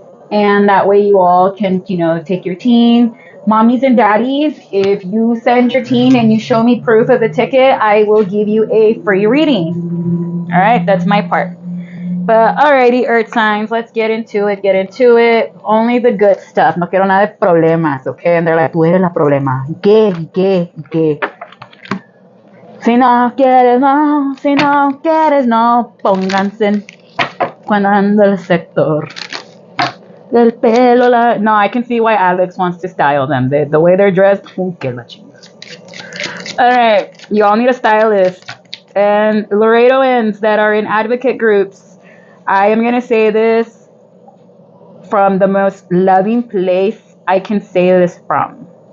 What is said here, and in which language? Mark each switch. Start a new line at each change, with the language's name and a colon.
English: And that way you all can, take your teen. Mommies and daddies, if you send your teen and you show me proof of the ticket, I will give you a free reading. All right, that's my part. But alrighty, Earth signs, let's get into it. Only the good stuff.
Spanish: No quiero nada de problemas, okay?
English: And they're like,
Spanish: tú eres la problema. ¿Qué? Si no quieres, no, pónganse cuando anda el sector del pelo.
English: No, I can see why Alex wants to style them. The way they're dressed,
Spanish: que la chingada.
English: Alright, you all need a stylist. And Laredoans that are in advocate groups, I am going to say this from the most loving place I can say this from.